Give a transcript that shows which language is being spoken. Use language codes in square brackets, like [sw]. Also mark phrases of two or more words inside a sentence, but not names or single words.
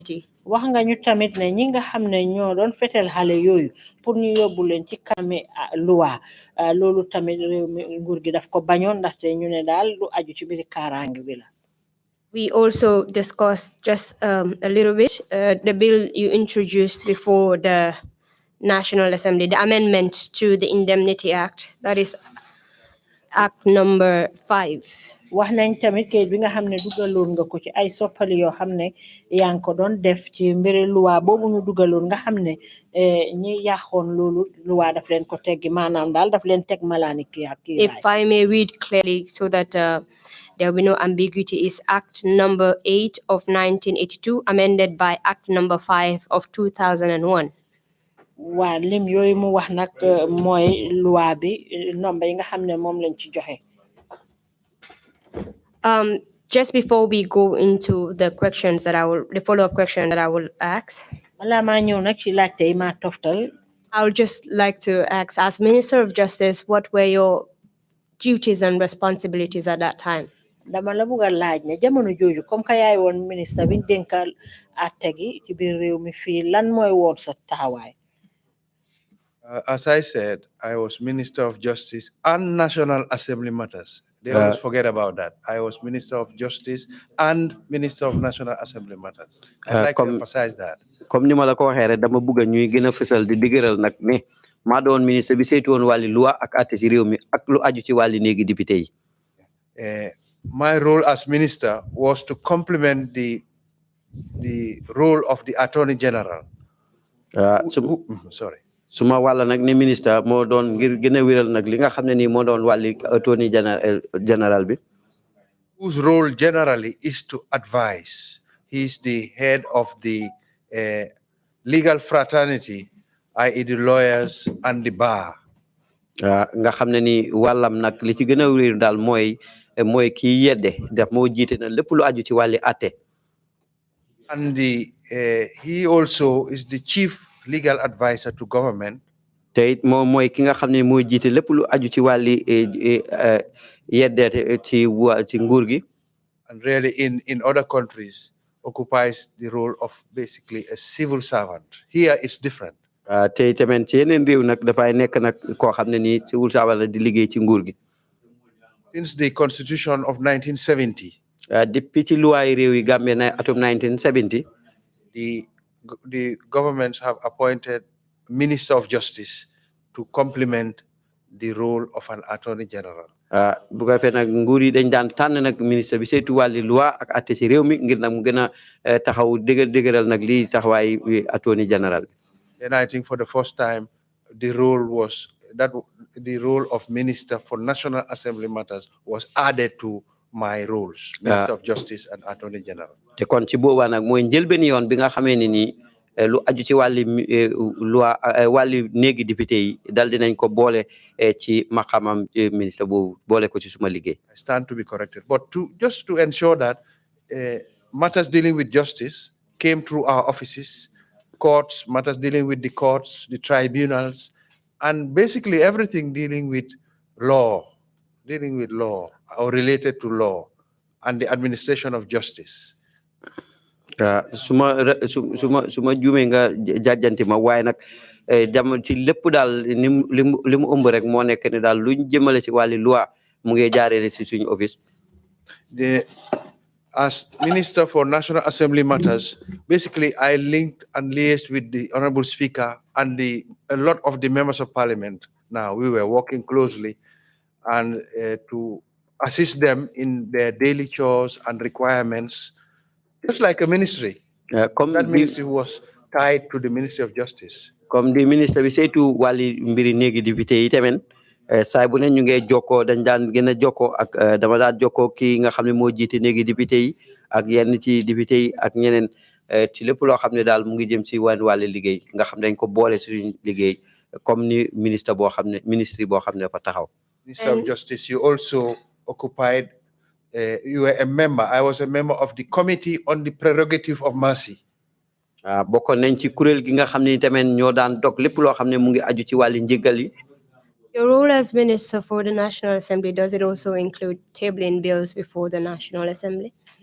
[wo] wax nga ñu tamit ne ñi nga xam ne ñoo doon fetel xale yooyu pour ñu yóbbu leen ci kanami loi loolu tamit réew mi nguur gi daf ko bañoon ndaxte ñu ne daal lu aju ci biir kaaraange bi la. [en] We also discussed just a little bit the bill you introduced before the National Assembly, the amendment to the Indemnity Act, that is Act number 5. [wo] wax nañ tamit kayit bi nga xam ne dugaloon nga ko ci ay soppali yoo xam ne yaa ngi ko doon def ci mbiri loi boobu ñu dugaloon nga xam ne ñi yàqoon loolu loi daf leen ko teggi maanaam daal daf leen teg malaani kii. [en] If I may read clearly so that there will be no ambiguity, is Act number 8 of 1982 amended by Act number 5 of 2001. [wo] waa lim yooyu mu wax nag mooy loi bi nomba yi nga xam ne moom lañ ci joxe. [en] Just before we go into the questions that the follow-up question that I will ask, I would just like to ask, as Minister of Justice, what were your duties and responsibilities at that time? [wo] dama la bëgg laaj ne jamono jooju comme ka yaay woon ministre bi dénkal àtte gi ci biir réew mi fii lan mooy woon sa taxawaay. [en] As I said, I was Minister of Justice and National Assembly matters. They always forget about that. I was Minister of Justice and Minister of National Assembly matters. I'd like to emphasize that. [wo] Comme ni ma la ko waxee rek dama bëgg ñuy gën a fësal di digëral nag ne maa doon ministre bi saytu woon wàlli loi ak àtte ci réew mi ak lu aju ci wàlli néegi député yi. [en] My role as minister was to complement the role of the Attorney General. Sorry. [wo] Suma wàlla nag ne ministre moo doon ngir gën a wéral nag li nga xam ne nii moo doon wàlli [en] Attorney General [wo] bi. [en] Whose role generally is to advise. He is the head of the legal fraternity, i.e. the lawyers and the bar. [wo] Nga xam ne ni wàllam nag li ci gën a wér daal mooy kii yedde daf moo jiite na lépp lu aju ci wàlli àtte. [en] And he also is the chief legal advisor to government. [wo] Te it moom mooy ki nga xam ne mooy jiite lépp lu aju ci wàlli yedde ci nguur gi. [en] And really in other countries occupies the role of basically a civil servant. Here it's different. [wo] Te tamit ci yeneen réew nag dafay nekk nag koo xam ne nii [en] civil servant [wo] la di liggéey ci nguur gi. [en] Since the Constitution of 1970. [wo] Depuis ci loi réew yi Gambie na atum 1970. [en] The governments have appointed Minister of Justice to complement the role of an Attorney General. [wo] Bu ko defee nag nguur yi dañ daan tànn nag ministre bi saytu wàlli loi ak àtte ci réew mi ngir nag mu gën a taxaw dëgëral nag lii taxawaay [en] Attorney General. And I think for the first time the role of Minister for National Assembly matters was added to my roles, Minister of Justice and Attorney General. [wo] Te kon ci boobaa nag mooy njëlbeen yoon bi nga xamee ne nii lu aju ci wàlli loi wàlli néegi député yi dal dinañ ko boole ci maqamam ministre boobu boole ko ci suma liggéey. [en] I stand to be corrected, but just to ensure that matters dealing with justice came through our offices, courts, matters dealing with the courts, the tribunals, and basically everything dealing with law or related to law and the administration of justice. [wo] Suma juumee nga jàjjanti ma waaye nag jam ci lépp daal li mu ëmb rek moo nekk ne daal luñ jëmale ci wàlli loi mu ngi jaaree ci suñu office. [en] As Minister for National Assembly matters, basically I linked and liaised with the Honorable Speaker and a lot of the members of Parliament. Now we were working closely and to assist them in their daily chores and requirements, just like a ministry. That ministry was tied to the Ministry of Justice. [wo] Comme di ministre bi saytu wàlli mbiri néegi député yi tamit saay bu ne ñu ngi jokkoo dañ daan gën a jokkoo ak dama daan jokkoo kii nga xam ne moo jiite néegi député yi ak yenn ci député yi ak ñeneen ci lépp loo xam ne daal mu ngi jëm ci wàlli liggéey nga xam ne dañ ko boole suñu liggéey comme ni ministre boo xam ne dafa taxaw. [en] Minister of Justice, you also occupied, you were a member, I was a member of the Committee on the Prerogative of Mercy. [wo] Bokkoon nañ ci kuréel gi nga xam ne tamit ñoo daan dog lépp loo xam ne mu ngi aju ci wàlli njëggal yi. [en] Your role as Minister for the National Assembly, does it also include tabling bills before the National Assembly?